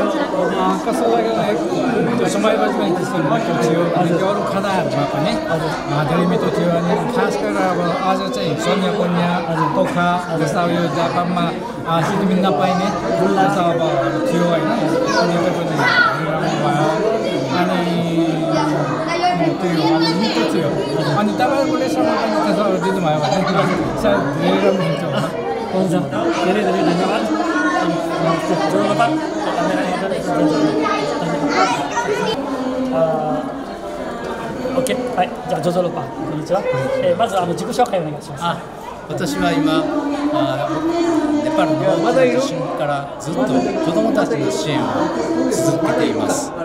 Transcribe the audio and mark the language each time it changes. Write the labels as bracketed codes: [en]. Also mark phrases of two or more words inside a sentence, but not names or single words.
[ne] कस्तो लाग्यो त्यो समयमा चाहिँ त्यस्तो मिठो थियो अनि त्यो अरू खानाहरूमा पनि धेरै मिठो थियो अनि खास गरेर अब आज चाहिँ सन्या कन्या तोखा जस्ता यो जापानमा सिक्किम नपाइने जस्तो अब थियो होइन अनि त्यो पनि भयो अनि त्यो मिठो थियो अनि तपाईँहरूले समय दिनुभयो भने सायद धेरै राम्रो हुन्थ्यो होला। हुन्छ, धेरै धेरै धन्यवाद। [ja] OK、はい、じゃあジョジョロパン、こんにちは。まず自己紹介お願いします。私は今ネパールの地震からずっと子どもたちの支援を続けています。